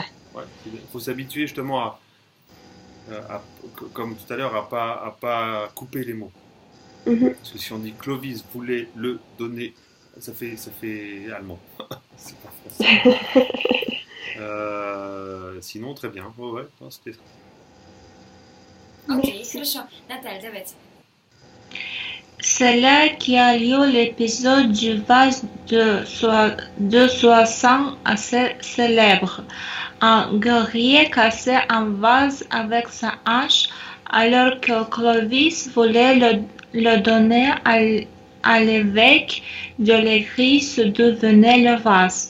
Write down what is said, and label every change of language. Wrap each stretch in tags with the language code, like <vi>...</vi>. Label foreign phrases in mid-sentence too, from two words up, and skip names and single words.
<fr>Il faut s'habituer justement à comme tout à l'heure, à pas couper les mots. Parce que si on dit Clovis voulait le donner, ça fait allemand. C'est pas français. Sinon, très bien. Ouais, non, c'était...</fr> <ru>Окей, хорошо. Наталья, давайте.</ru> <fr>C'est là qu'a lieu l'épisode du vase de Soissons assez célèbre. Un guerrier cassait un vase avec sa hache alors que Clovis voulait le donner à l'évêque de l'église d'où venait le vase.</fr>